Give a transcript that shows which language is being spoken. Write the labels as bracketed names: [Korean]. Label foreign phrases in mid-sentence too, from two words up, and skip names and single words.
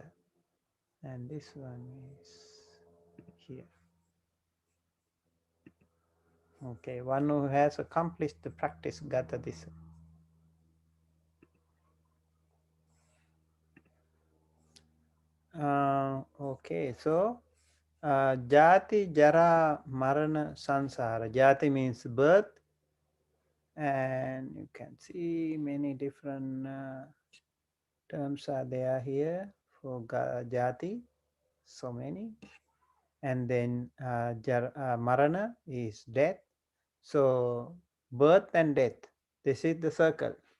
[English] And this one is here. Okay, one who has accomplished the practice, [Pali] gata disa. [English] Okay, so [Pali] jati, jara, marana, sansara. [English] Jati means birth, and you can see many different terms are there here for jati, so many. And then marana is death. So birth and death, this is the circle.